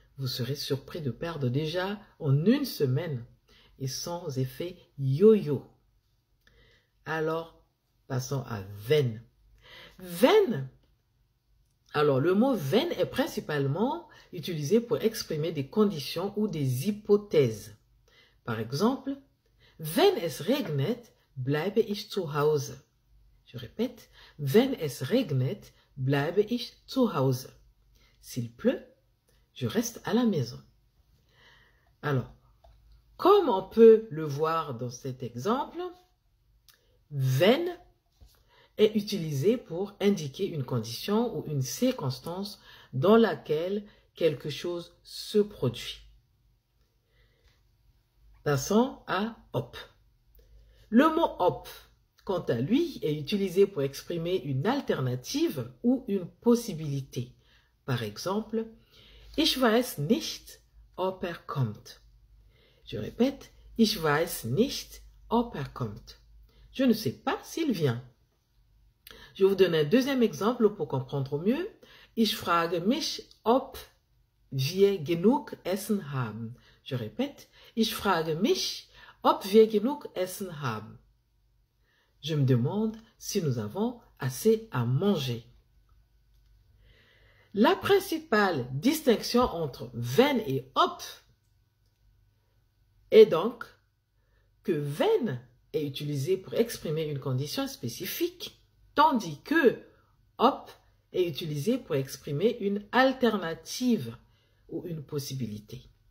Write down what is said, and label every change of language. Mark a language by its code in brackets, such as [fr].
[fr] Vous serez surpris de perdre déjà en une semaine et sans effet yo-yo. Alors, passons à wenn. Wenn. Alors, le mot wenn est principalement utilisé pour exprimer des conditions ou des hypothèses. Par exemple, [de] wenn es regnet, bleibe ich zu Hause. [fr] Je répète, [de] wenn es regnet, bleibe ich zu Hause. [fr] S'il pleut, je reste à la maison. Alors, comme on peut le voir dans cet exemple, wenn est utilisé pour indiquer une condition ou une circonstance dans laquelle quelque chose se produit. Passons à ob. Le mot ob, quant à lui, est utilisé pour exprimer une alternative ou une possibilité. Par exemple, [de] ich weiß nicht, ob kommt. [fr] Je répète, [de] ich weiß nicht, ob kommt. [fr] Je ne sais pas s'il vient. Je vous donne un deuxième exemple pour comprendre mieux. [de] Ich frage mich, ob wir genug Essen haben. [fr] Je répète, [de] ich frage mich, ob wir genug Essen haben. [fr] Je me demande si nous avons assez à manger. La principale distinction entre wenn et ob est donc que wenn est utilisé pour exprimer une condition spécifique, tandis que ob est utilisé pour exprimer une alternative ou une possibilité.